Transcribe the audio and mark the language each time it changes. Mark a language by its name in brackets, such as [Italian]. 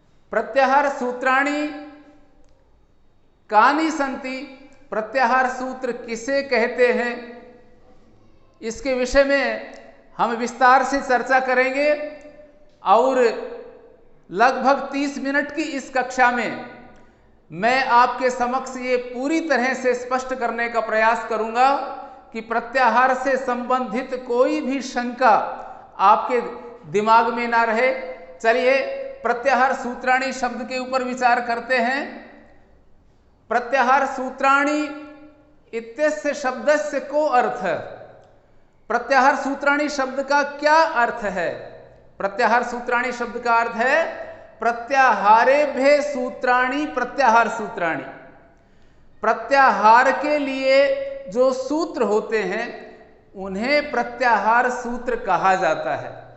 [Sanskrit] प्रत्याहार सूत्राणि कानि सन्ति? [Hindi] प्रत्याहार सूत्र किसे कहते हैं, इसके विषय में हम विस्तार से चर्चा करेंगे और लगभग 30 मिनट की इस कक्षा में मैं आपके समक्ष ये पूरी तरह से स्पष्ट करने का प्रयास करूंगा कि प्रत्याहार से संबंधित कोई भी शंका आपके दिमाग में ना रहे। चलिए प्रत्याहार सूत्राणि शब्द के ऊपर विचार करते हैं। [Sanskrit] प्रत्याहार सूत्राणि इत्यस्य शब्दस्य को अर्थ। [Hindi] प्रत्याहार सूत्राणि शब्द का क्या अर्थ है? प्रत्याहार सूत्राणि शब्द का अर्थ है [Sanskrit] प्रत्याहारेभ्य सूत्राणि प्रत्याहार सूत्राणि। [Hindi] प्रत्याहार के लिए जो सूत्र होते हैं उन्हें प्रत्याहार सूत्र कहा जाता है।